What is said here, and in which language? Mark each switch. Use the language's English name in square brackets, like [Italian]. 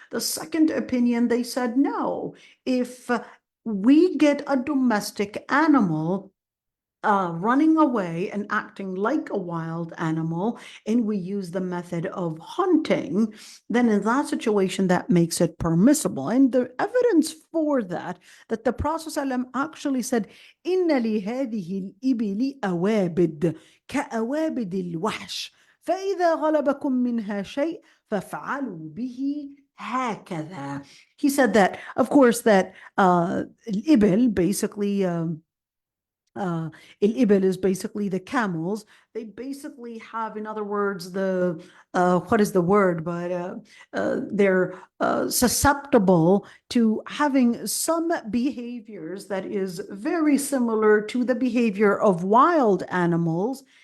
[English] The second opinion, they said no. If we get a domestic animal running away and acting like a wild animal, and we use the method of hunting, then in that situation, that makes it permissible. And the evidence for that, that the Prophet ﷺ actually said, [Arabic] إِنَّ لِهَذِهِ الْإِبِلِ أَوَابِدْ كَأَوَابِدِ الْوَحْشِ فَإِذَا غَلَبَكُم مِّنْهَا شَيْءٍ فَافْعَلُوا بِهِ هكذا. [English] He said that, of course, that الإبل basically الإبل is basically the camels. They basically have, in other words, the what is the word? But they're susceptible to having some behaviors that is very similar to the behavior of wild animals.